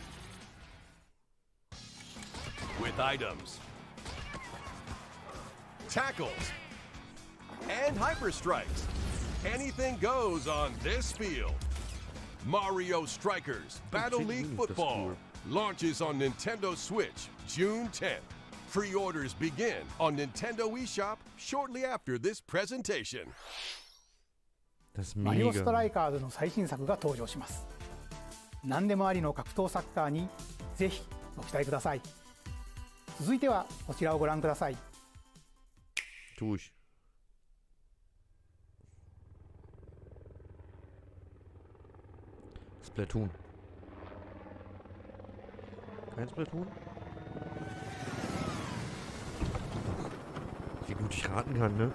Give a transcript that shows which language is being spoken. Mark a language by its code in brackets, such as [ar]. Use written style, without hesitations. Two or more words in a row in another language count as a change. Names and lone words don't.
[en] With items, tackles, and hyper strikes. Anything goes on this field. Mario Strikers Battle League Football launches on Nintendo Switch June 10th. Pre-orders begin on Nintendo eShop shortly after this presentation. [ja] マリオストライカーズの最新作が登場します。何でもありの格闘サッカーにぜひご期待ください。続いてはこちらをご覧ください。 [de] Tu ich. Splatoon. Kein Splatoon? Wie gut ich raten kann, ne?